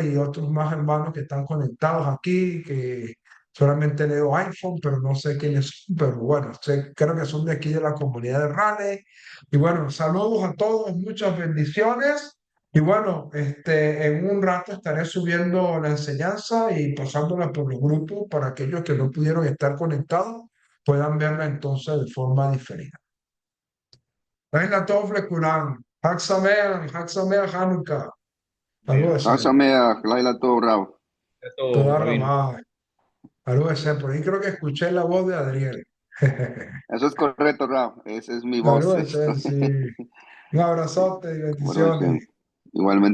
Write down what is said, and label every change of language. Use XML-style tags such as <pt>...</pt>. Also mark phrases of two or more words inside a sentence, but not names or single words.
<es>Y otros más hermanos que están conectados aquí, que solamente leo iPhone, pero no sé quiénes son, pero bueno, creo que son de aquí de la comunidad de Raleigh. Y bueno, saludos a todos, muchas bendiciones. Y bueno, en un rato estaré subiendo la enseñanza y pasándola por los grupos para aquellos que no pudieron estar conectados puedan verla entonces de forma diferida.</es> <he>לילה טוב לכולם, חג שמח חנוכה,</he> <es>Amén.</es> <he>ברוך חג השם, שמח, לילה טוב, רב.</he> <es>Todo,</es> <he>תודה</he> <es>Rabino.</es> <he>רבה, ברוך השם,</he> <es>por ahí creo que escuché la voz de Adriel. Eso es correcto, Rab. Esa es mi voz. Barúa, sí. Un abrazote y</es> <he>ברוך השם.</he> <es>bendiciones. Igualmente.</es>